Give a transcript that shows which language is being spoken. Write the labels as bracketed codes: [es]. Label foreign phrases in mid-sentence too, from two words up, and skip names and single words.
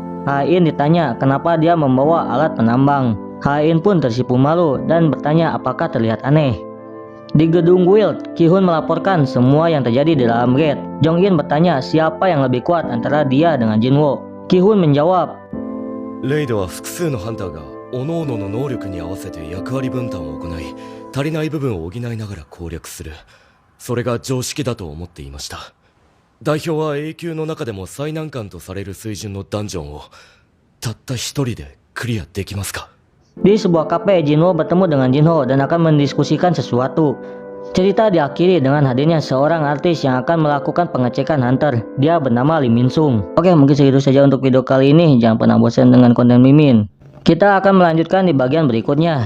[id] Hain ditanya kenapa dia membawa alat penambang. Hain pun tersipu malu dan bertanya apakah terlihat aneh. Di gedung guild, Ki-hun melaporkan semua yang terjadi di dalam gate. Jong-in bertanya siapa yang lebih kuat antara dia dengan Jinwo. Ki-hun menjawab, [ja] レイドは複数のハンターが各々の能力に合わせて役割分担を行い、足りない部分を補いながら攻略する。それが常識だと思っていました。代表は永久の中でも最難関とされる水準のダンジョンをたった一人でクリアできますか？ [id] Di sebuah kafe, Jinwo bertemu dengan Jinho dan akan mendiskusikan sesuatu. Cerita diakhiri dengan hadirnya seorang artis yang akan melakukan pengecekan hunter. Dia bernama Lee Min Sung. Oke, mungkin segitu saja untuk video kali ini. Jangan pernah bosan dengan konten Mimin. Kita akan melanjutkan di bagian berikutnya.